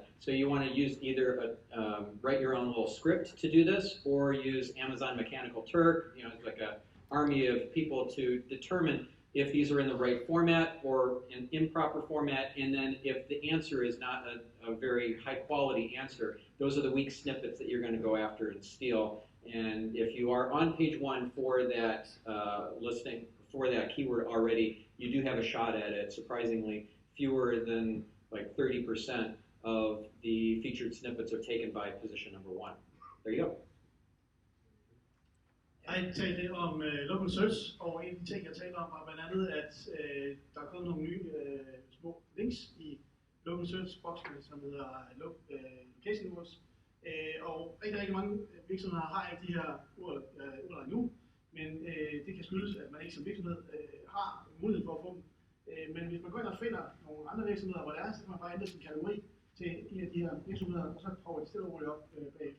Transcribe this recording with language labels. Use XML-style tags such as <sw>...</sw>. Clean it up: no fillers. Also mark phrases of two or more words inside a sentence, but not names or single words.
<en>So you want to use either write your own little script to do this, or use Amazon Mechanical Turk, it's like an army of people to determine if these are in the right format or an improper format, and then if the answer is not a very high quality answer, those are the weak snippets that you're going to go after and steal. And if you are on page 1 for that listing, for that keyword already, you do have a shot at it. Surprisingly, fewer than like 30% of the featured snippets are taken by position number 1. There you go.</en> <da>Jeg talte om</da> <en>local search,</en> <da>og en af de ting, jeg talte om, var blandt andet, at der er kommet nogle nye små links i</da> <en>local search-</en> <da>boksene, som hedder</da> <en>location words.</en> <da>Og rigtig mange virksomheder har ikke de her urler endnu, men det kan skyldes, at man ikke som virksomhed har mulighed for at få dem. Men hvis man går ind og finder nogle andre virksomheder, hvor det er, så kan man bare ændre sin kategori til en af de her virksomheder, og så prøver de stille og roligt op bagefter.</da>